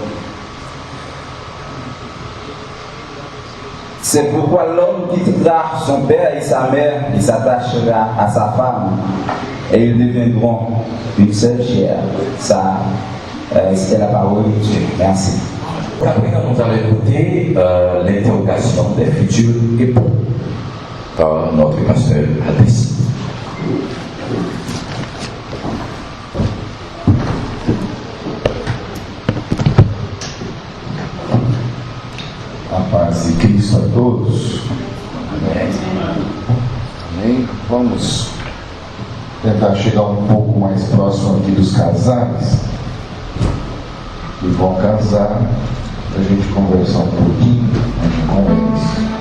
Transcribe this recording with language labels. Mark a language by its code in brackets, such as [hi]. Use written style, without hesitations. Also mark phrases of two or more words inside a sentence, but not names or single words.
[fr] C'est pourquoi l'homme quittera son père et sa mère et s'attachera à sa femme et ils deviendront une seule chair. Ça, c'était la parole de Dieu. Merci. Après, nous allons écouter l'interrogation des futurs époux par notre pasteur Albessi. [pt] A paz de Cristo a todos. Amém. Vamos tentar chegar um pouco mais próximo aqui dos casais que vão casar, para a gente conversar um pouquinho, a gente conversa.